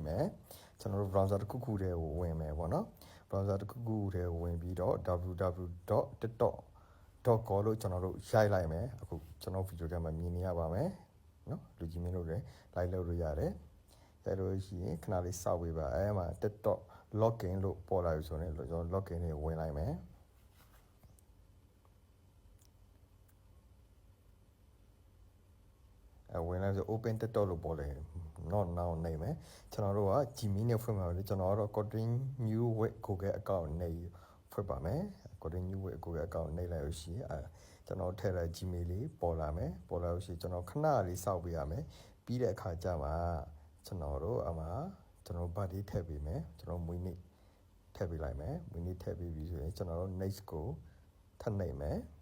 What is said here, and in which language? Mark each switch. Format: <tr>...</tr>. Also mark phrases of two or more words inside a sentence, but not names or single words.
<my>မယ်ကျွန်တော်တို့ browser တခုခုတည်းကိုဝင်မယ်ပေါ့နော် browser တခုခုတည်းကိုဝင်ပြီးတော့ www.tiktok.com လို့ကျွန်တော်တို့ရိုက်လိုက်မယ်အခုကျွန်တော်ဗီဒီယိုထဲမှာမြင်နေရပါမယ်နော်လူကြီးမင်းတို့လည်း live လုပ်လို့ရတယ်ရိုက်လို့ရှိရင်ခဏလေးစောက်ပေးပါအဲမှာ TikTok login လို့ပေါ်လာပြီဆိုရင်ကျွန်တော် login တွေဝင်လိုက်မယ် ဝင်လာဆို open TikTok လို့ပေါ်တယ်</my> <en>not now</en> <my>နေမယ်ကျွန်တော်တို့က Gmail နဲ့ဖွင့်ပါမယ်ကျွန်တော်ကတော့ Coding New Web Google account နေဖွင့်ပါမယ် Coding New Web Google account နေလိုက်လို့ရှိရင်ကျွန်တော်ထည့်တဲ့ Gmail လေးပေါ်လာမယ်ပေါ်လာလို့ရှိရင်ကျွန်တော်ခဏလေးစောင့်ပေးရမယ်ပြီးတဲ့အခါကျမှကျွန်တော်တို့အမှာကျွန်တော် birthday ထည့်ပေးမယ်ကျွန်တော်မွေးနေ့ထည့်ပေးလိုက်မယ်မွေးနေ့ထည့်ပေးပြီးဆိုရင်ကျွန်တော်တို့ next ကိုထပ်နေမယ်</my>